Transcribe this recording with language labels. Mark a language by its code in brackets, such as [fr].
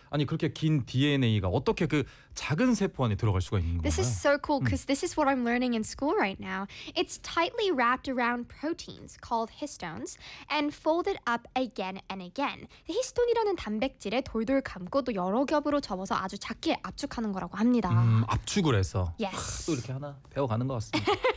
[ko] 아니 그렇게 긴 DNA가 어떻게 그 작은 세포 안에 들어갈 수가 있는 [en] this [ko] 건가요? [en] This is so cool because this is what I'm learning in school right now. It's tightly wrapped around proteins called histones and folded up again and again. [ko] 히스톤이라는 단백질에 돌돌 감고 또 여러 겹으로 접어서 아주 작게 압축하는 거라고 합니다. 압축을 해서 [en] yes. [ko] 또 이렇게 하나 배워가는 것 같습니다.